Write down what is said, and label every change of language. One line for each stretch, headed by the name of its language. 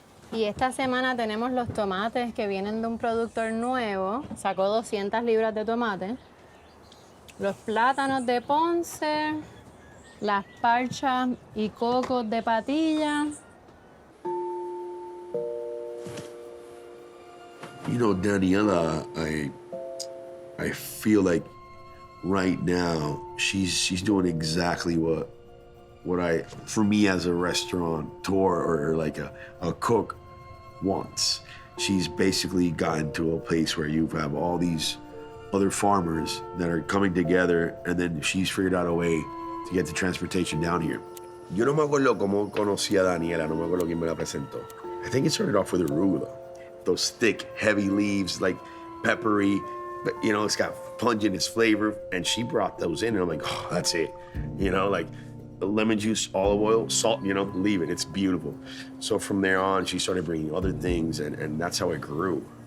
Spanish: Y esta semana tenemos los tomates que vienen de un productor nuevo. Sacó 200 libras de tomate. Los plátanos de Ponce, las parchas y cocos de Patilla.
English: You know, Daniela, I feel like right now she's doing exactly what I, for me as a restaurateur or like a cook wants. She's basically gotten to a place where you have all these other farmers that are coming together, and then she's figured out a way to get the transportation down here.
Spanish: Yo no me acuerdo cómo conocí a Daniela, no me acuerdo quién me la presentó.
English: I think it started off with arugula. Those thick, heavy leaves, like peppery, but you know, it's got pungent, it's flavor, and she brought those in, and I'm like, oh, that's it. You know, like the lemon juice, olive oil, salt, you know, leave it, it's beautiful. So from there on, she started bringing other things, and that's how it grew.